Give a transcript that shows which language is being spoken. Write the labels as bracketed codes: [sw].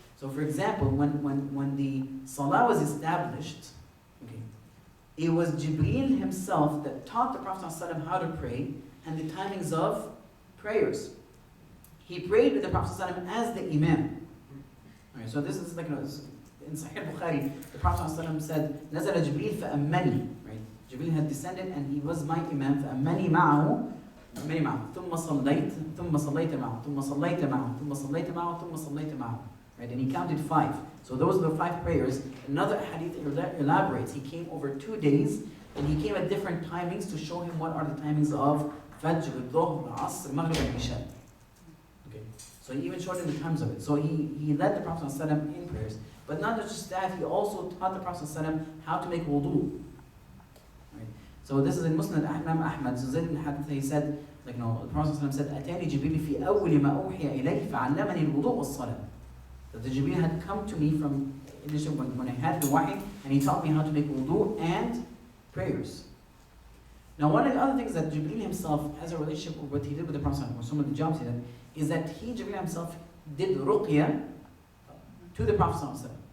[en] So, for example, when the Salah was established, okay, it was Jibreel himself that taught the Prophet ﷺ how to pray and the timings of prayers. He prayed with the Prophet ﷺ as the Imam. Right, so this is in Sahih Bukhari, the Prophet ﷺ said, [ar] نزل جبريل فأمني. [en] Right? Jibreel had descended and he was my Imam. [ar] فأمني معه ثم صليت معه ثم صليت معه ثم صليت معه ثم صليت معه. [en] Right? And he counted 5. So those are the 5 prayers. Another hadith elaborates. He came over 2 days and he came at different timings to show him what are the timings of Fajr, Dhuhr, Asr, Maghrib, and Isha. Okay. So he even showed him the times of it. So he led the Prophet ﷺ in prayers. But not just that, he also taught the Prophet ﷺ how to make wudu. Right? So this is in Muslim Imam Ahmad. So Zayd ibn Hadith, he said, the Prophet ﷺ said, [ar] أتاني جبريل في أول ما أوحي إليه فعلمني الوضوء والصلاة. [en] That the Jibreel had come to me from when I had the wahi, and he taught me how to make wudu and prayers. Now, one of the other things that Jibreel himself has a relationship with what he did with the Prophet, or some of the jobs he did, is that Jibreel himself did ruqya to the Prophet.